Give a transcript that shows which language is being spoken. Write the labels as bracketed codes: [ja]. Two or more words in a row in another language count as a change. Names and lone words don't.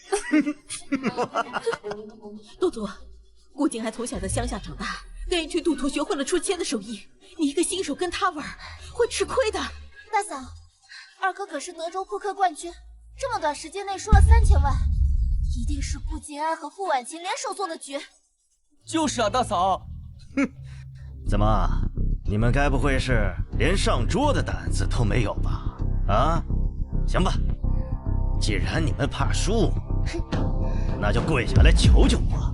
[zh] 多多，顧靜安從小在鄉下長大，跟一群賭徒學會了出千的手藝，你一個新手跟他玩，會吃虧的。大嫂，二哥可是德州撲克冠軍，這麼短時間內輸了3000萬，一定是顧靜安和傅婉晴聯手做的局。就是啊，大嫂。哼，怎麼，你們該不會是連上桌的膽子都沒有吧？啊，行吧，既然你們怕輸，那就跪下來求求我。